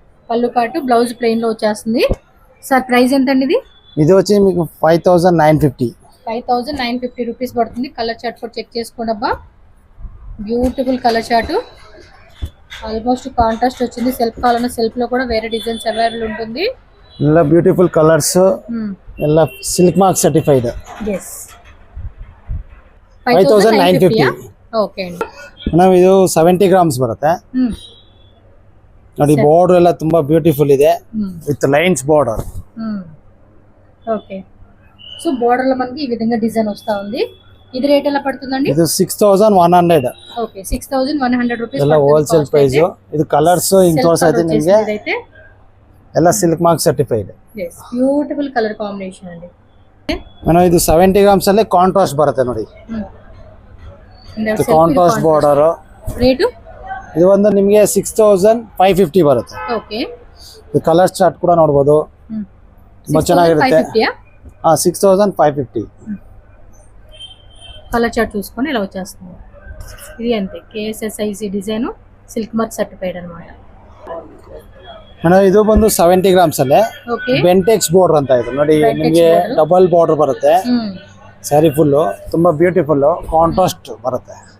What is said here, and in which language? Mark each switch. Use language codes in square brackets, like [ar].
[te] పళ్ళు పాటు blouse plain లో వచ్చేస్తుంది. సార్ ప్రైస్ ఎంత అండి ఇది? ఇది వచ్చి మీకు 5950. 5950 రూపీస్ పడుతుంది. కలర్ చార్ట్ కూడా చెక్ చేసుకోండి అబ్బా. Beautiful colour chart, almost contrast వచ్చింది. సెల్ఫ్ కావాలన్నా సెల్ఫ్ లో కూడా వేరే డిజైన్స్ అవైలబుల్ ఉంటుంది. [kn] ಎಲ್ಲ ಬ್ಯೂಟಿಫುಲ್ ಕಲರ್ಸ್, ಎಲ್ಲ silk mark certified. [en] yes [kn] 5950. [te] Okay ಅಂడి. [kn] ನಾವು ಇದು 70 ಗ್ರಾಮ್ಸ್ ಬರುತ್ತೆ. ನೋಡಿ ಬಾರ್ಡರ್ ಎಲ್ಲ ತುಂಬಾ ಬ್ಯೂಟಿಫುಲ್ ಇದೆ with lines border. [te] Okay, so border లో మనకి ఈ విధంగా డిజైన్ వస్తా ఉంది. ఇది రేట్ ఎలా పడుతుందండి? ఇది 6100. ఓకే, 6100 రూపీస్ [kn] ಎಲ್ಲ ಹೋಲ್ಸೇಲ್ ಪ್ರೈಸ್. ಇದು ಕಲರ್ಸ್ ಹಿಂಗ್ ತೋರಿಸೈತೆ ನಿಮಗೆ. ಎಲ್ಲ silk mark certified. yes beautiful colour combination ಅಂడి. ನಾನು ಇದು 70 ಗ್ರಾಮ್ಸ್ ಅಲ್ಲಿ ಕಾಂಟ್ರಾಸ್ಟ್ ಬರುತ್ತೆ ನೋಡಿ. Contrast border. ರೇಟ್ ಇದು ಒಂದು ನಿಮಗೆ 6550 ಬರುತ್ತೆ. ಓಕೆ, ಇದು ಕಲರ್ ಚಾರ್ಟ್ ಕೂಡ ನೋಡಬಹುದು. ತುಂಬಾ ಚೆನ್ನಾಗಿರುತ್ತೆ. 6550. [te] కలర్ చార్ట్ చూసుకొని ఇలా వచ్చేస్తుంది. ఇది అంతే, KSSIC design, silk mark certified అన్నమాట. [kn] ಮೇಡಮ್ ಇದು ಬಂದು 70 ಗ್ರಾಮ್ಸ್ ಅಲ್ಲೇ ಬೆಂಟೆಕ್ಸ್ ಬಾರ್ಡರ್ ಅಂತ ಇದೆ ನೋಡಿ. ನಿಮಗೆ ಡಬಲ್ ಬಾರ್ಡರ್ ಬರುತ್ತೆ. ಸ್ಯಾರಿ ಫುಲ್ ತುಂಬಾ ಬ್ಯೂಟಿಫುಲ್ ಕಾಂಟ್ರಾಸ್ಟ್ ಬರುತ್ತೆ.